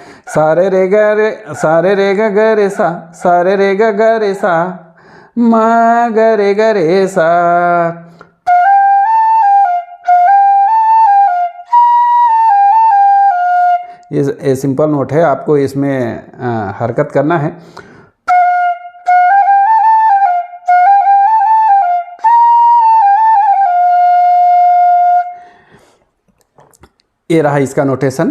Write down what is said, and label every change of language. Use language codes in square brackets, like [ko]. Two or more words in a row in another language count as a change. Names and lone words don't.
[hi] सारे रे ग रे, सारे रे ग ग रे सा, सारे रे ग ग रे सा, मा ग रे सा। ये [en] simple note [hi] है, आपको इसमें हरकत करना है। ये रहा इसका नोटेशन।